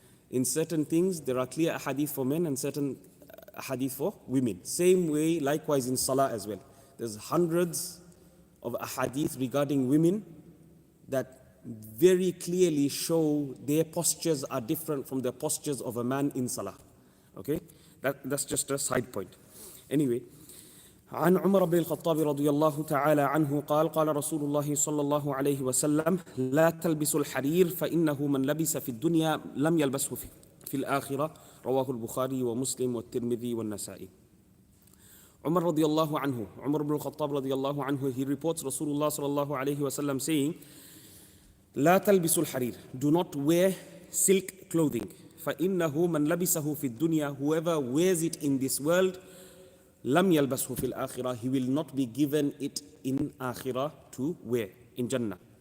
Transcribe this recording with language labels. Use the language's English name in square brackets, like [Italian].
[English] In certain things, there are clear ahadith for men and certain ahadith for women. Same way, likewise in salah as well. There's hundreds of ahadith regarding women that very clearly show their postures are different from the postures of a man in salah. Okay, that's just a side point. [Arabic] Anyway, عن عمر بن الخطاب رضي الله تعالى عنه قال رسول الله صلى الله عليه وسلم: لا تلبسوا الحرير فإنه من لبس في الدنيا لم يلبسه في الآخرة. رواه البخاري ومسلم والترمذي والنسائي. [English] Umar radiallahu anhu, Umar ibn al-Khattab radiallahu anhu, he reports Rasulullah sallallahu alayhi wasallam saying, [Arabic] لا تلبسوا الحرير, [English] do not wear silk clothing. [Arabic] فإنه من لبسه في الدنيا, [English] whoever wears it in this world, [Arabic] لم يلبسه في الآخرة, [English] he will not be given it in آخرة to wear, in Jannah.